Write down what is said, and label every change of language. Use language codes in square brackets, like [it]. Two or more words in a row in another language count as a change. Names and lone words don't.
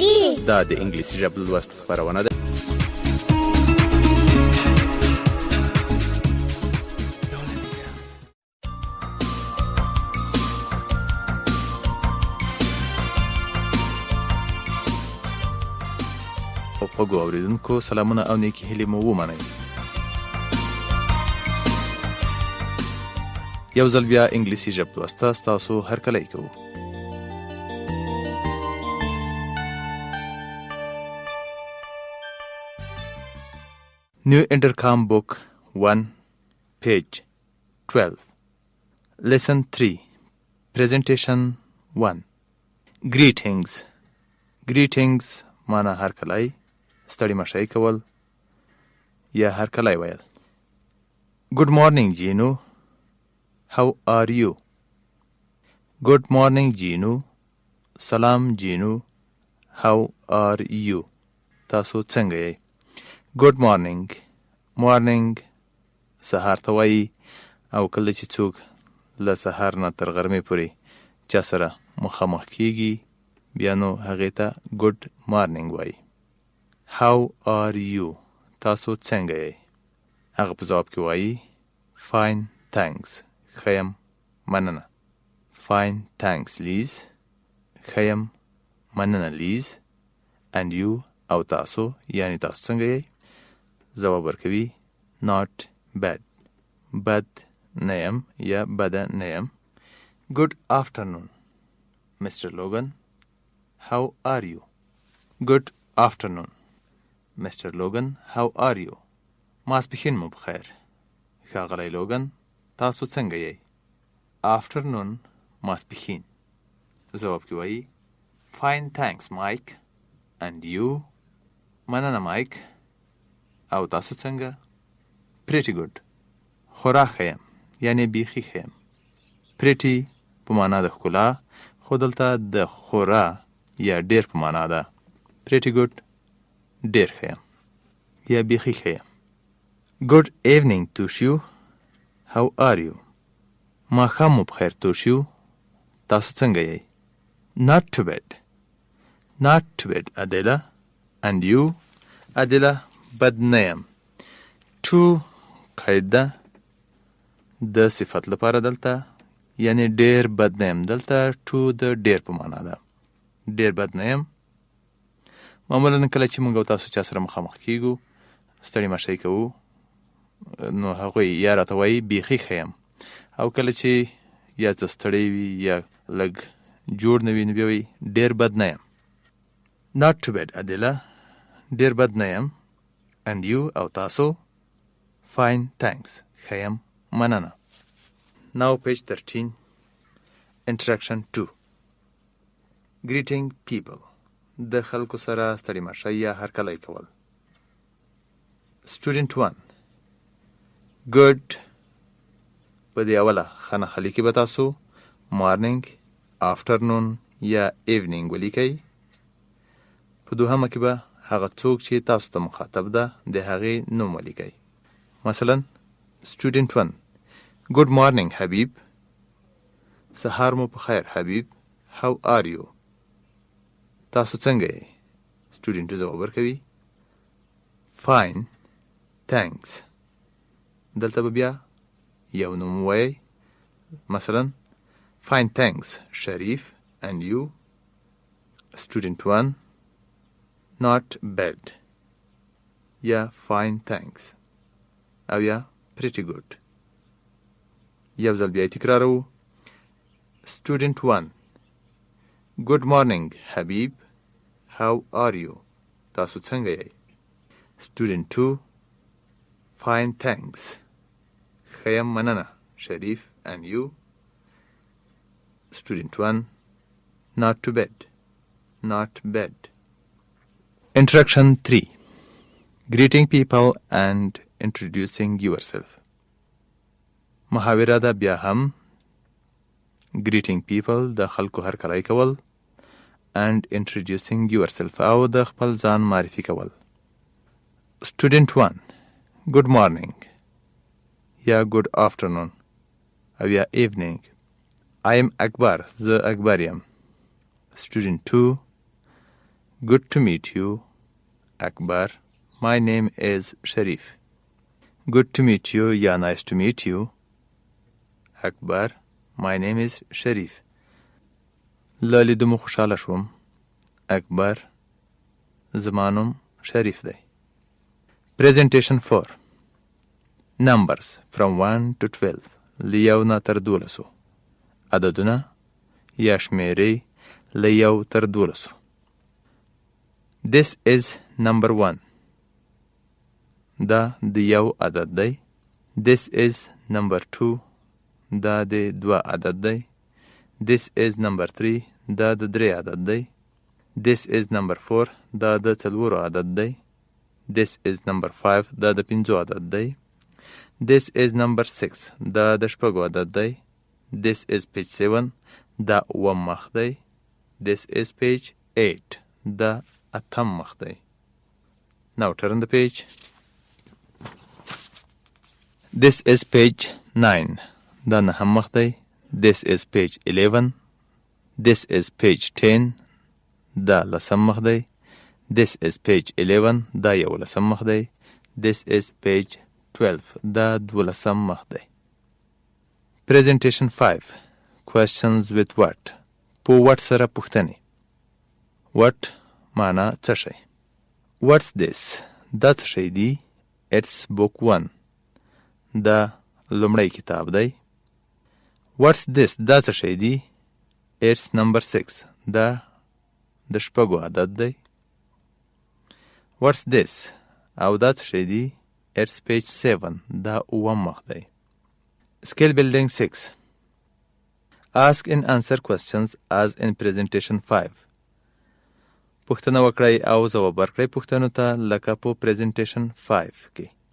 [ps] دا د انګلیسي ژبې لوست خپرونه ده. خوږو اوریدونکو سلامونه او نیکې هیلې مو ومنئ. یو ځل بیا انګلیسي ژبې لوسته ستاسو هرکلی کوو. [en] New Intercom Book 1, page 12. Lesson 3, Presentation 1. Greetings. Greetings [ps] مانا هرکلی، ستړي مشی کول یا هرکلی ویل. [en] Good morning Gino. How are you? Good morning Gino. [ps] سلام جینو. [en] How are you? [ps] تاسو څنګه یې؟ [en] Good morning. Morning [ps] سهار ته وایي او کله چې څوک له سهار نه تر غرمې پورې چا سره مخامخ کیږي بیا نو هغې ته [en] good morning [ps] وایي. [en] How are you? [ps] تاسو څنګه یې؟ هغه په ځواب کې وایي [en] Fine thanks. [ps] ښه یم مننه. [en] Fine thanks Liz. [ps] ښه یم مننه Liz. [en] And you [ps] او تاسو یعنی تاسو څنګه یې؟ ځواب ورکوي [en] Not bad. [ps] بد نه یم یا بده نه یم. [en] Good afternoon Mr. Logan. How are you? Good afternoon Mr. Logan. How are you? [ps] ماسپښین مو بخیر. ښاغلی لوګن تاسو څنګه یې؟ Afternoon ماسپښین. ځواب کې وایي [en] Fine thanks Mike. And you? [ps] مننه مایک. او تاسو څنګه؟ [en] Pretty good. [ps] خورا ښه یم یعنی بیخي ښه یم. Pretty په معنا د ښکلا خو دلته د خورا یا ډیر په معنا ده. [en] Pretty good [ps] ډیر ښه یم یا بیخي ښه یم. [en] Good evening توشیو. How are you? [ps] ماښام مو بخیر توشیو. تاسو څنګه یې؟ [en] Not too bad. Not too bad Adela. And you? Adela [ps] بد نه یم. To قید ده د صفت لپاره دلته یعنی ډیر بد نه یم. دلته to د ډیر په معنا ده. ډیر بد نه یم. معمولا کله چې موږ او تاسو چا سره مخامخ کیږو ستړي مشی کوو نو هغوی یا راته وایي بیخي ښه یم او کله چې یا څه ستړی وي یا لږ جوړ نه وي نو بیا وایي ډیر بد نه یم. [en] Not too bad Adela. [ps] ډیر بد نه یم. [en] And you [ps] او تاسو [en] Fine thanks. [ps] ښه یم مننه. [en] Now page 13. Introduction 2. Greeting people. [ps] د خلکو سره ستړي مشی یا هرکلی کول. [en] Student 1. Good. [ps] په دې اوله ښه نښه لیکي به تاسو [en] morning, afternoon [ps] یا evening ولیکئ. په دوهمه کې به هغه څوک چې تاسو ته مخاطب ده د هغې نوم ولیکئ. [en] مثلا Student 1. Good morning حبیب. [ps] سهار مو په خیر حبیب. [en] How are you? [ps] تاسو څنګه یې؟ [en] Student 2 [ps] ځواب ورکوي [en] Fine thanks. [ps] دلته به بیا یو نوم ووایئ. [en] مثلا Fine thanks شریف. And you? Student 1. Not bad. یا Fine thanks. [ps] او یا [en] Pretty good. [ps] یو ځل بیا تکرارو. [en] Student 1. Good morning حبیب. How are you? [ps] تاسو څنګه یې؟ [en] Student 2. Fine thanks. [ps] ښه یم مننه شریف. [en] And you? Student 1. Not too bad. Not bad. Introduction 3. Greeting people and introducing yourself. [ps] محاوره ده بیا هم [en] greeting people [ps] د خلکو هرکلی کول [en] and introducing yourself [ps] او د خپل ځان معرفي کول. [en] Student 1. Good morning یا good afternoon [ps] او یا [en] evening. I am Akbar. [ps] زه اکبر یم. [en] Student 2. Good to meet you, Akbar. My name is Sharif. Good to meet you. Yeah, nice to meet you, Akbar. My name is Sharif. [ps] له لیدو مو خوشحاله شوم. اکبر زما نوم شریف دی. [en] Presentation 4. Numbers from 1 to 12. [ps] له یو نه تر 12. عددونه یا شمیرې له یو تر 12. [en] This is number 1. [ps] دا د یو عدد دی. [en] This is number 2. [ps] دا د 2 عدد دی. [en] This is number 3. [ps] دا د 3 عدد دی. [en] This is number 4. [ps] دا د 4 عدد دی. [en] This is number 5. [ps] دا د 5 عدد دی. [en] This is number 6. [ps] دا د 6 عدد دی. [en] This is page 7. [ps] دا 9 مخ دی. [en] This is page 8. [ps] دا 8 مخ دی. [en] Now turn the page. This is page 9. [ps] دا 9 مخ دی. [en] This is page 11. This is page 10. [ps] دا 10 مخ دی. [en] This is page 11. [ps] دا 11 مخ دی. [en] This is page 12. [ps] دا 12 مخ دی. [en] Presentation 5. Questions with what. [ps] په what سره پوښتنې. What معنا څه شی. [en] What's this. [ps] دا څه شی دی. [en] It's book 1. [ps] دا لومړی کتاب دی. [en] What's this. [ps] دا څه شی دی. [en] It's number 6. [ps] دا د 6 عدد دی. [en] What's this. [ps] او دا څه شی دی. [en] It's page 7. [ps] دا 9 مخ دی. [en] Skill building 6. Ask and answer questions as in presentation 5. [ps] پوښتنه وکړئ او ځواب ورکړئ پوښتنو ته لکه په presentation 5 کې.